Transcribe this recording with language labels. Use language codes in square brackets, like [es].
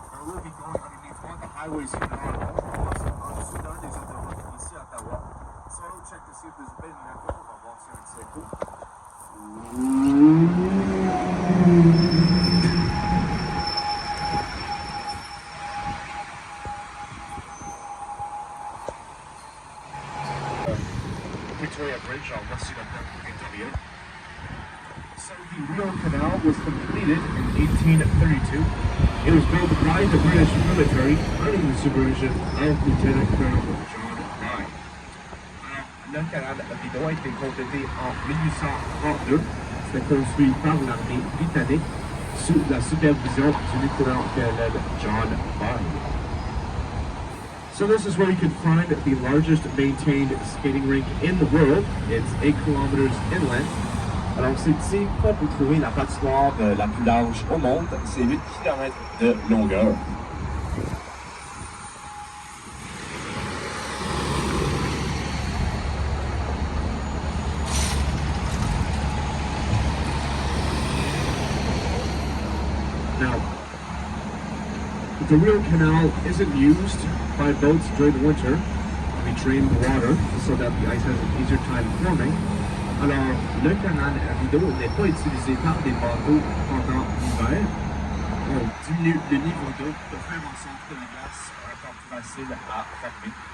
[en] Highways here in Ottawa, [fr] en-dessous d'un des autoroutes ici à Ottawa. [en] So on check to see if there's a bit in there. [fr] On va voir si c'est cool. [en] Victoria Bridge, on va see the Victoria. So the Rideau Canal was completed in 1832. It was built by the British military under the supervision of Lieutenant Colonel John Byng. [fr] Le canal Rideau a été complété en 1832. C'était construit par l'armée britannique sous la supervision du lieutenant-colonel John Byng. [en] So this is where you can find the largest maintained skating rink in the world. It's 8 kilometers inland. [fr] Alors c'est ici qu'on peut trouver la patinoire la plus large au monde, c'est 8 km de longueur. [en] Now, the Rideau Canal isn't used by boats during the winter. We drain the water so that the ice has an easier time forming. [fr] Alors, le canal Rideau n'est pas utilisé par des bateaux pendant l'hiver. On diminue le niveau d'eau pour faire en sorte que la glace est encore plus facile à former.